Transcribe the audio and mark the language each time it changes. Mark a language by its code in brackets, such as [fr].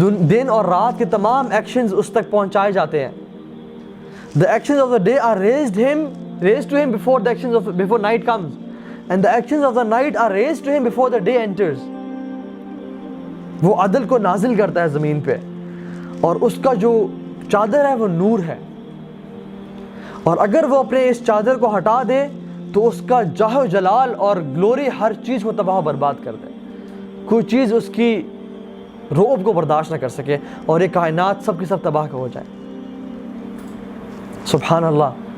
[ur] دن اور رات کے تمام ایکشنز اس تک پہنچائے جاتے ہیں. [en] The actions of the day are raised to him before night comes, and the actions of the night are raised to him before the day enters. [ur] وہ عدل کو نازل کرتا ہے زمین پہ، اور اس کا جو چادر ہے وہ نور ہے. اور اگر وہ اپنے اس چادر کو ہٹا دے تو اس کا جاہ و جلال اور گلوری ہر چیز کو تباہ و برباد کر دے. کوئی چیز اس کی رعب کو برداشت نہ کر سکے، اور یہ کائنات سب کی سب تباہ ہو جائے. سبحان اللہ.